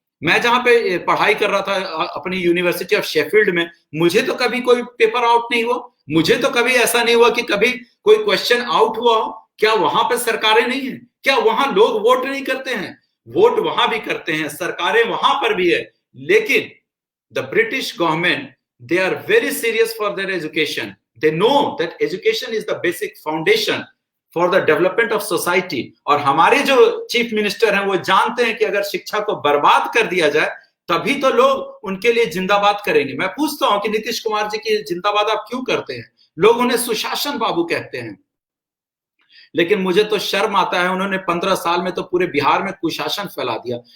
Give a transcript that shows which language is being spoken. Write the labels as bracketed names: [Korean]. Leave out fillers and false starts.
[Hindi] मैं जहां पे पढ़ाई कर रहा था अपनी यूनिवर्सिटी ऑफ शेफील्ड में, मुझे तो कभी कोई पेपर आउट नहीं हुआ, मुझे तो कभी ऐसा नहीं हुआ कि कभी कोई क्वेश्चन आउट हुआ हो। क्या वहां पे सरकारें नहीं है? क्या वहां लोग वोट नहीं करते हैं? वोट वहां भी करते हैं, सरकारें वहां पर भी है। लेकिन [English] the British government, they are very serious for their education. They know that education is the basic foundation for the development of society. [Hindi] और हमारे जो चीफ मिनिस्टर हैं वो जानते हैं कि अगर शिक्षा को बर्बाद कर दिया जाए तभी तो लोग उनके लिए जिंदाबाद करेंगे। मैं पूछता हूं कि नीतीश कुमार जी की जिंदाबाद आप क्यों करते हैं? लोग उन्हें सुशासन बाबू कहते हैं, लेकिन मुझे तो शर्म आता है, उन्होंने 15 साल में तो पूरे बिहार में कुशासन फैला दिया।